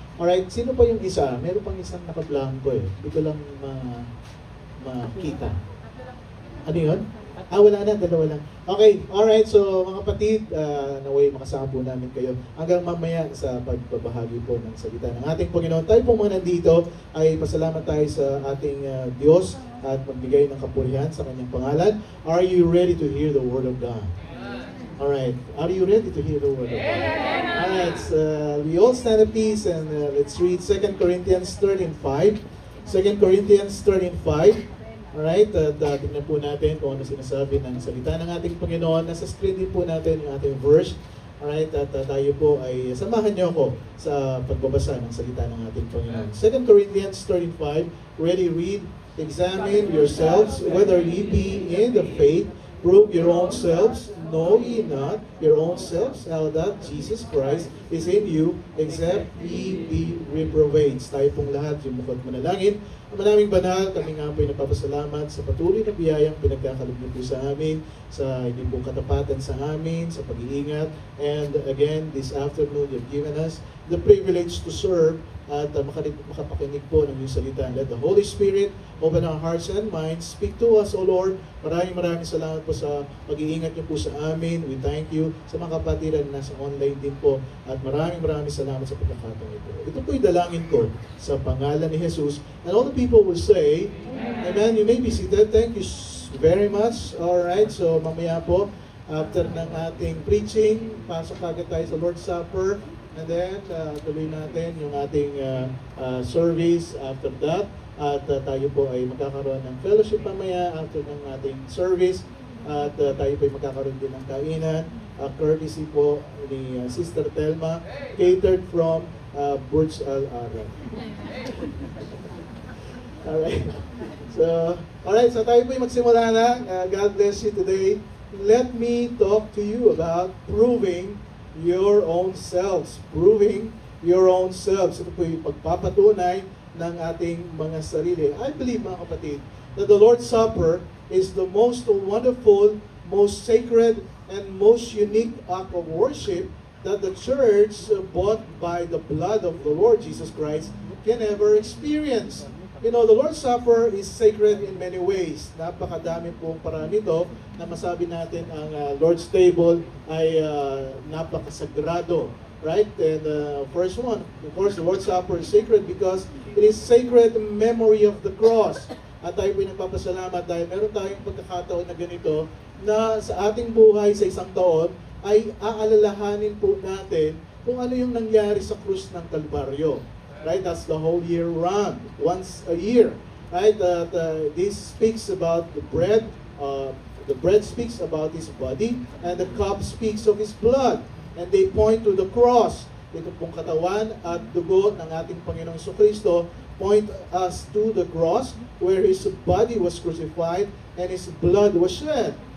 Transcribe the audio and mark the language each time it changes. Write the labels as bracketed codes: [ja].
[tl] Alright, sino pa yung isa? Meron pang isang naka-blanco eh. Hindi ko lang makita. Ano yun? Wala na, dalawa lang. Okay, alright, so mga kapatid, naway makasama po namin kayo hanggang mamaya sa pagbabahagi po ng salita ng ating Panginoon. Tayo po mga nandito ay pasalamat tayo sa ating Diyos at magbigay ng kapurihan sa kanyang pangalan. [en] Are you ready to hear the Word of God? Alright, are you ready to hear the Word of God? Alright, we all stand at peace and let's read 2 Corinthians 13:5. [tl] 2 Corinthians 13:5. Alright, at tingnan po natin kung ano sinasabi ng salita ng ating Panginoon. Nasa screen din po natin yung ating verse. Alright, at tayo po ay samahan niyo ako sa pagbabasa ng salita ng ating Panginoon. [en] 2 Corinthians 13:5, ready, read. Examine yourselves whether ye be in the faith. Prove your own selves. Know ye not your own selves how that Jesus Christ is in you, except ye be reprobates. [tl] Tayo pong lahat, yung mukha't manalangin. Maraming banal, kami nga po ay nagpapasalamat sa patuloy na biyayang pinagkakalog niyo po sa amin, sa hindi po katapatan sa amin, sa pag-iingat. [en] And again, this afternoon, you've given us the privilege to serve [tl] at makapakinig po ng iyong salita. [en] Let the Holy Spirit open our hearts and minds. Speak to us, O Lord. [tl] Maraming salamat po sa pag-iingat niyo po sa amin. [en] We thank you [tl] sa mga kapatiran na nasa online din po. At maraming salamat sa pagkakataon ito. Ito po'y dalangin ko sa pangalan ni Jesus. [en] And all the people will say, Amen. You may be seated. Thank you very much. Alright, so [tl] mamaya po, [en] after ng ating preaching, [tl] pasok agad tayo sa [en] Lord's Supper. And then, [tl] tuloy natin yung ating [en] service after that. [tl] At tayo po ay magkakaroon ng fellowship mamaya after ng ating service. At tayo po ay magkakaroon din ng kainan. [en] Courtesy po ni Sister Telma, catered from Burj Al Arab. Alright. Alright, [tl] so tayo po'y magsimula na. [en] God bless you today. Let me talk to you about proving your own selves. Proving your own selves. [tl] Ito po'y pagpapatunay ng ating mga sarili. [en] I believe, mga kapatid, that the Lord's Supper is the most wonderful, most sacred, and most unique act of worship that the church, bought by the blood of the Lord Jesus Christ, can ever experience. You know, the Lord's Supper is sacred in many ways. [tl] Napakadami pong paraan nito na masabi natin ang Lord's Table ay napakasagrado. Right? [en] And first one, of course, the Lord's Supper is sacred because it is sacred memory of the cross. [tl] At tayo po nagpapasalamat dahil meron tayong pagkakataon na ganito na sa ating buhay sa isang taon ay aalalahanin po natin kung ano yung nangyari sa krus ng Kalbaryo. [en] Right? That's the whole year round, once a year. Right? This speaks about the bread. The bread speaks about His body, and the cup speaks of His blood. And they point to the cross. [tl] Ito pong katawan at dugo ng ating Panginoong Jesucristo [en] point us to the cross where His body was crucified and His blood was shed.